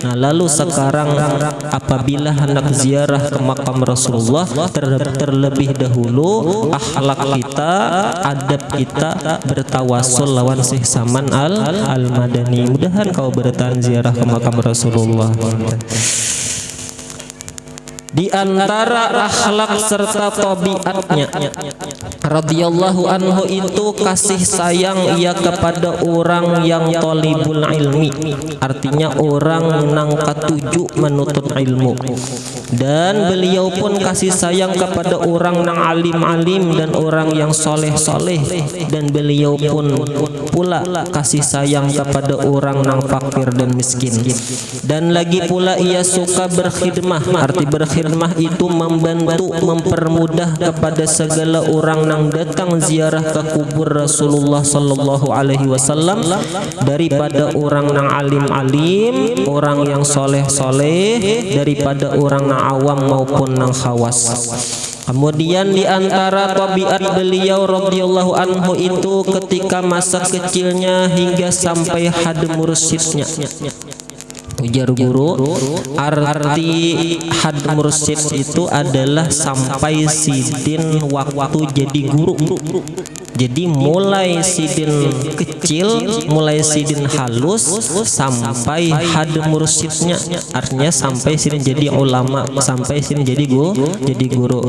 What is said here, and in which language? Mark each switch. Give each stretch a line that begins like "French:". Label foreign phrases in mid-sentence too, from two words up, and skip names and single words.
Indonesian: Nah, lalu sekarang apabila hendak ziarah ke makam Rasulullah, terlebih dahulu akhlak kita, adab kita bertawasul lawan Syekh Saman Al-Madani. Mudahan kau bertahan ziarah ke makam Rasulullah. Di antara akhlak serta tabiatnya
Arabic: رضي الله عنه
Indonesian: itu kasih sayang ia kepada orang yang
Arabic: طالب العلم,
Indonesian: artinya orang nang katuju menuntut ilmu. Dan beliau pun kasih sayang kepada orang nang alim-alim dan orang yang soleh-soleh. Dan beliau pun pula kasih sayang kepada orang nang fakir dan miskin. Dan lagi pula ia suka berkhidmah, arti berkhidmah itu membantu, mempermudah kepada segala orang yang datang ziarah ke kubur Rasulullah
Arabic: صلى الله عليه وسلم,
Indonesian: daripada orang yang alim-alim, orang yang soleh-soleh, daripada orang yang awam maupun yang khawas. Kemudian di antara tabiat beliau
Arabic: رضي الله عنه
Indonesian: itu ketika masa kecilnya hingga sampai had mursyidnya. Ujar guru, arti had mursyid itu adalah sampai sidin waktu jadi guru. Jadi mulai sidin kecil, mulai sidin halus sampai had mursyidnya, artinya sampai sidin jadi ulama, sampai sidin jadi guru.